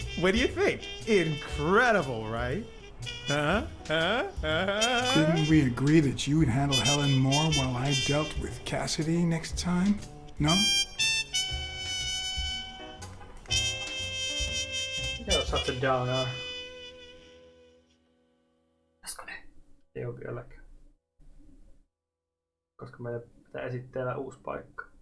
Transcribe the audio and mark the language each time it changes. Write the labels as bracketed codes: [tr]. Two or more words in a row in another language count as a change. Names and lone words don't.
[en] What do you think? Incredible, right? Didn't we agree that you would handle Helen more while I dealt with Cassidy next time? No? You're such a downer. [fi] Ei oo vieläkään. Koska meidän pitää esitteellä uusi paikka.